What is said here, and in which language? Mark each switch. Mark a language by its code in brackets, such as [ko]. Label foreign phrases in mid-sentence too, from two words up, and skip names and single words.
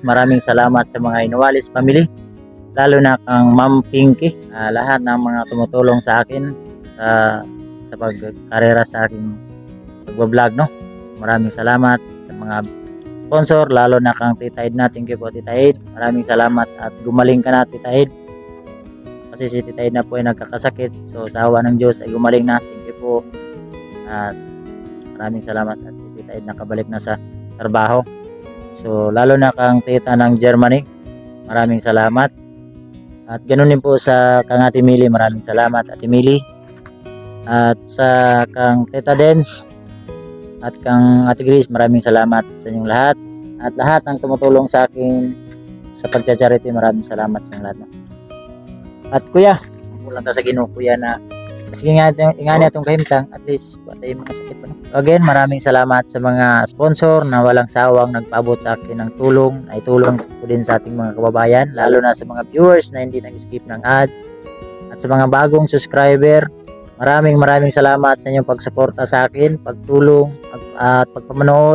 [tl] Maraming salamat sa mga Inualis family, lalo na kang Ma'am Pinky, lahat ng mga tumutulong sa akin sa pagkarera sa aking pagbablog no. Maraming salamat sa mga sponsor, lalo na kang Tita Ed na. [en] Thank you po Tita Ed. [tl] Maraming salamat at gumaling ka na Tita Ed. Kasi si Tita Ed na po ay nagkakasakit. So sa awa ng Diyos ay gumaling na. [en] Thank you po. [tl] At maraming salamat at si Tita Ed nakabalik na sa trabaho. So lalo na kang tita ng Germany. Maraming salamat. At ganoon din po sa kang Ate Mili, maraming salamat Ate Mili. At sa kang Teta Dens at kang Ate Grace, maraming salamat sa inyong lahat. At lahat ng tumutulong sa akin sa pagcha-charity, maraming salamat sa inyong lahat. [ceb] At kuya, kulang ta sa Ginoo kuya na sige nga ingani atong kahimtang, [en] at least [ceb] patay mga sakit pa. [tl] Again, maraming salamat sa mga sponsor na walang sawang nagpaabot sa akin ng tulong. Ay tulong ko din sa ating mga kababayan, lalo na sa mga viewers na hindi nag-skip ng ads. At sa mga bagong subscriber, maraming salamat sa inyong pagsuporta sa akin, pagtulong at pagpamanood.